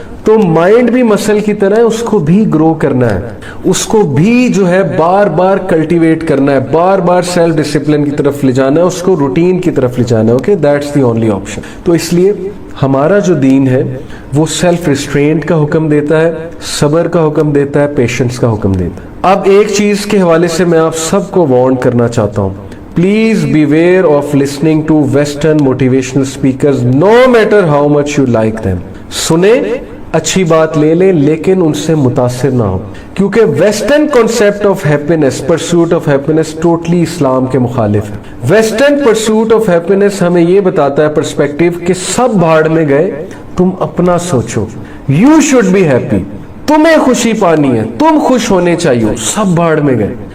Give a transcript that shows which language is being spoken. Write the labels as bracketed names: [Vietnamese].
[Urdu] تو مائنڈ بھی مسل کی طرح ہے, اس کو بھی گرو کرنا ہے, اس کو بھی جو ہے بار بار کلٹیویٹ کرنا ہے, بار بار سیلف ڈسپلن کی طرف لے جانا ہے, اس کو روٹین کی طرف لے جانا ہے. Okay, [English] That's the only option. [Urdu] تو اس لیے ہمارا جو دین ہے وہ سیلف ریسٹرینٹ کا حکم دیتا ہے, صبر کا حکم دیتا ہے, پیشنس کا حکم دیتا ہے. اب ایک چیز کے حوالے سے میں آپ سب کو وارن کرنا چاہتا ہوں, [English] Please beware of listening to Western motivational speakers no matter how much you like them. [Urdu] سنیں, اچھی بات لے لیں, لیکن ان سے متاثر نہ ہو, کیونکہ western concept of happiness, pursuit of happiness totally اسلام کے مخالف ہے. ویسٹرن پرسوٹ آف ہیپینس ہمیں یہ بتاتا ہے پرسپیکٹیو کہ سب بھاڑ میں گئے, تم اپنا سوچو, [English] you should be happy, [Urdu] تمہیں خوشی پانی ہے, تم خوش ہونے چاہیے, سب بھاڑ میں گئے.